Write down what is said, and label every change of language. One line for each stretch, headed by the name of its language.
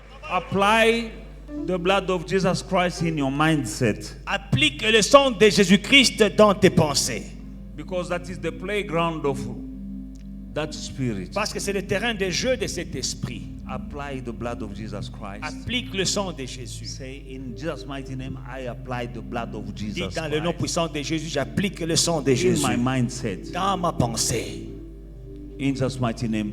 English: Apply the blood of Jesus Christ in your mindset.
French: Applique le sang de Jésus-Christ dans tes pensées.
English: Because that is the playground of that spirit.
French: Parce que c'est le terrain de jeu de cet esprit.
English: Apply the blood of Jesus Christ.
French: Applique le sang de Jésus.
English: Say, in Jesus' mighty name, I apply the blood of
French: Dis
English: Jesus
French: dans le nom
English: Christ
French: puissant de Jésus, j'applique le sang de
English: in
French: Jésus
English: my mindset.
French: dans ma pensée.
English: In Jesus' mighty name,